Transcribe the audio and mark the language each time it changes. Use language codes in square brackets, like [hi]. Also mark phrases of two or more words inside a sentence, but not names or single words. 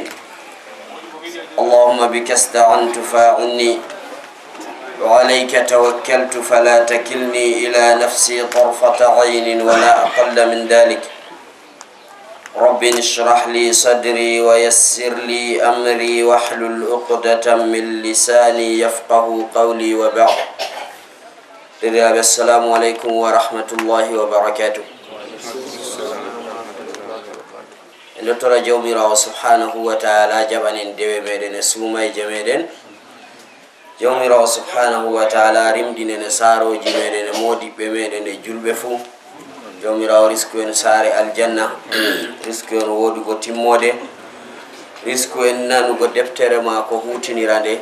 [ar] اللهم بك استعنت فاعني، وعليك توكلت فلا تكلني إلى نفسي طرفة عين ولا أقل من ذلك. رب اشرح لي صدري ويسر لي أمري واحلل عقدة من لساني يفقه قولي وبعد. السلام عليكم ورحمة الله وبركاته. [ff] Ndotora jawmirawo [ar] سبحانه وتعالى [ff] jabanen dewe meden e suumay jameden. Jawmirawo [ar] سبحانه وتعالى [ff] rimdinen e saroji meden e modibbe meden e julbe fu. Jawmirawo risku en sare aljanna, risku en wodugo timmode, risku en nanugo deftere ma ko hutinirande.